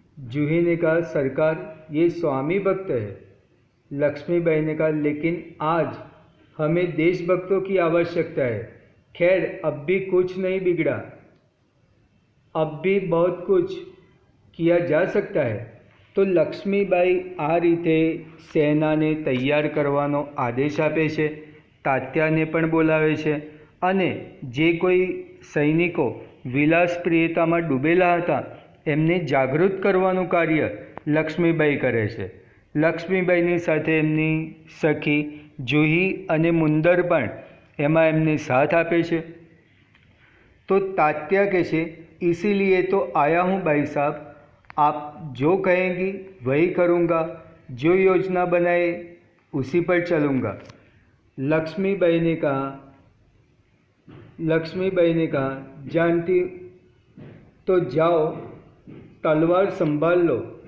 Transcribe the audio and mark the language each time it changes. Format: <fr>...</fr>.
<hi>जूही ने कहा, सरकार ये स्वामी भक्त है। लक्ष्मीबाई ने कहा, लेकिन आज हमें देशभक्तों की आवश्यकता है। खैर अब भी कुछ नहीं बिगड़ा, अब भी बहुत कुछ किया जा सकता है।</hi> <gu>તો લક્ષ્મીબાઈ આ રીતે સેનાને તૈયાર કરવાનો આદેશ આપે છે, તાત્યાને પણ બોલાવે છે અને જે કોઈ સૈનિકો વિલાસપ્રિયતામાં ડૂબેલા હતા એમને જાગૃત કરવાનું કાર્ય લક્ષ્મીબાઈ કરે છે. લક્ષ્મીબાઈની સાથે એમની સખી જુહી અને મુંદર પણ એમાં એમને સાથ આપે છે.</gu> <hi>तो तात्या कैसे, इसीलिए तो आया हूँ भाई साहब, आप जो कहेंगी वही करूँगा, जो योजना बनाए उसी पर चलूँगा. लक्ष्मीबाई ने कहा, जानती तो जाओ, तलवार संभाल लो.</hi>